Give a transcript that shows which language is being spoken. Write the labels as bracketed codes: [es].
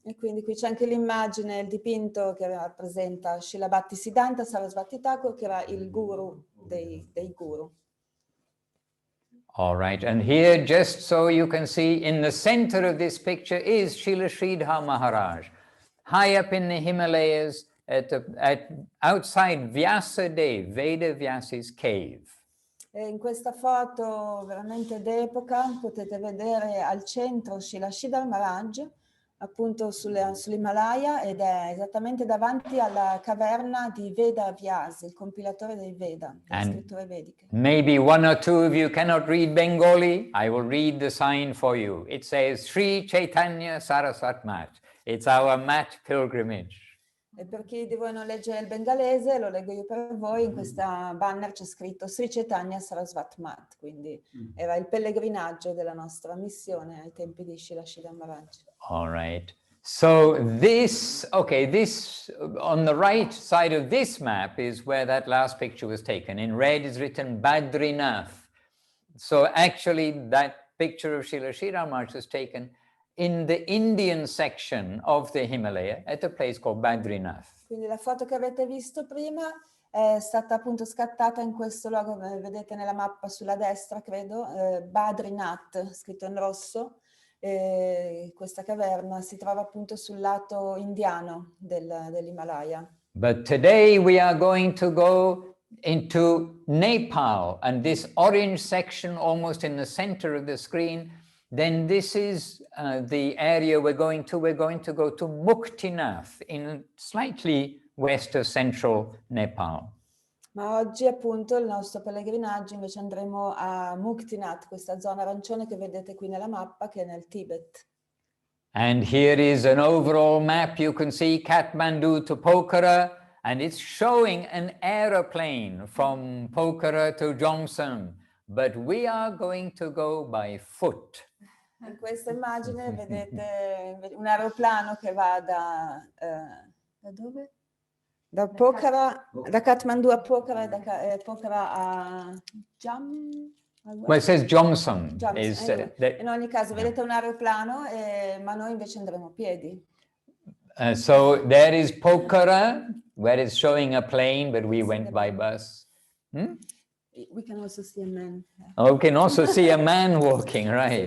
[it] E quindi qui c'è anche l'immagine, il dipinto che rappresenta Srila Bhakti Siddhanta Saraswati Thakur, che era il guru dei guru. [en] All right, and here, just so you can see, in the center of this picture is Srila Sridhar Maharaj, high up in the Himalayas, outside Vyasadev, Veda Vyasi's cave. [it] E in questa foto veramente d'epoca potete vedere al centro Srila Sridhar Maharaj, appunto sull'Himalaya, ed è esattamente davanti alla caverna di Veda Vyas, il compilatore dei Veda, delle scritture vediche. [en] Maybe one or two of you cannot read Bengali. I will read the sign for you. It says Sri Chaitanya Saraswat Mat. It's our mat pilgrimage. [it] E per chi di voi non legge il bengalese, lo leggo io per voi, in questa banner c'è scritto Sri Chaitanya Sarasvat Mat, quindi era il pellegrinaggio della nostra missione ai tempi di Srila Maharaj. [en] All right. So this, okay, this, on the right side of this map is where that last picture was taken. In red is written Badrinath. So actually that picture of Srila Maharaj was taken in the Indian section of the Himalaya at a place called Badrinath. [it] Quindi la foto che avete visto prima è stata appunto scattata in questo luogo, vedete nella mappa sulla destra, credo, Badrinath, scritto in rosso. Questa caverna si trova appunto sul lato indiano dell'Himalaya. [en] But today we are going to go into Nepal, and this orange section almost in the center of the screen, then this is the area we're going to. We're going to go to Muktinath in slightly west of central Nepal. [it] Ma oggi appunto il nostro pellegrinaggio invece andremo a Muktinath, questa zona arancione che vedete qui nella mappa, che è nel Tibet. [en] And here is an overall map. You can see Kathmandu to Pokhara, and it's showing an aeroplane from Pokhara to Jomsom, but we are going to go by foot. [it] In questa immagine vedete un aeroplano che va da dove? Da Pokhara, da Kathmandu a Pokhara e da Pokhara a [en] Well, it says Jomsom. [it] In ogni caso, vedete un aeroplano, ma noi invece andremo a piedi. [en] So there is Pokhara, where it's showing a plane, but we went by bus. We can also see a man. Oh, we can also see a man walking, right?